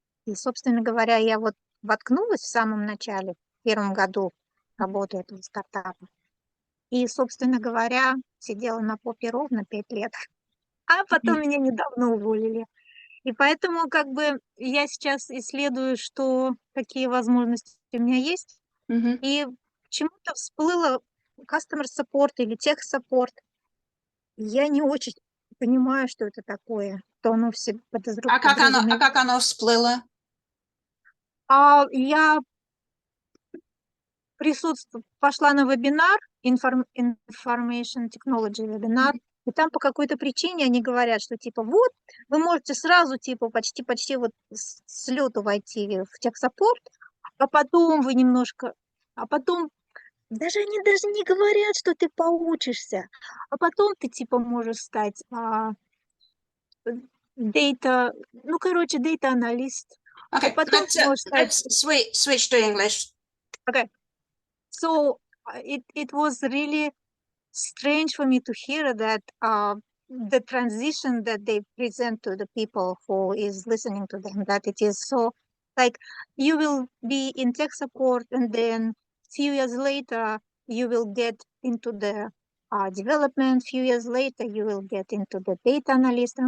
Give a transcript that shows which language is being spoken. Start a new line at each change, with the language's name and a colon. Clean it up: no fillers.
Russian: И, собственно говоря, я вот воткнулась в самом начале, в первом году работы этого стартапа. И, собственно говоря, сидела на попе ровно 5 лет. А потом меня недавно уволили. И поэтому как бы я сейчас исследую, какие возможности у меня есть. И почему-то всплыло customer support или tech support. Я не очень понимаю, что это такое, что оно все подразумевает. Как оно всплыло? Я пошла на вебинар, Information Technology вебинар, и там по какой-то причине они говорят, что типа вот, вы можете сразу типа почти вот с лету войти в техсаппорт, а потом вы немножко, а потом они даже не говорят, что ты поучишься, а потом ты типа можешь стать data analyst.
English: Okay,
Russian: Потом ты можешь стать...
English: let's switch to English. Okay. So it was really strange for me to hear that the transition that they present to the people who is listening to them, that it is so like you will be in tech support and then few years later you will get into the development, few years later you will get into the data analyst.